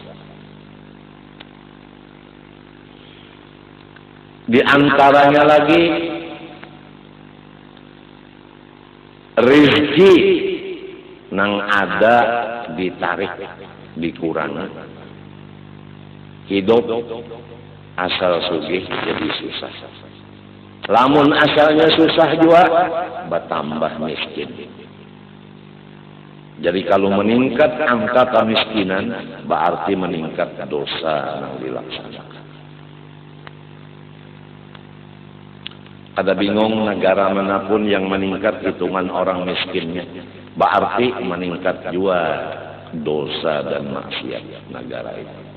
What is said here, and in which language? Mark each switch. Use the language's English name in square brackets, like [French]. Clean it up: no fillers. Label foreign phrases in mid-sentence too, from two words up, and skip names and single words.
[Banjar] Di antaranya lagi rezeki nang ada ditarik, dikurangi. Hidup asal sugih jadi susah. Lamun asalnya susah juga bertambah miskin. [Indonesian] Jadi kalau meningkat angka kemiskinan berarti meningkat dosa yang dilaksanakan. Kada bingung negara manapun yang meningkat hitungan orang miskinnya, berarti meningkat juga dosa dan maksiat negara itu.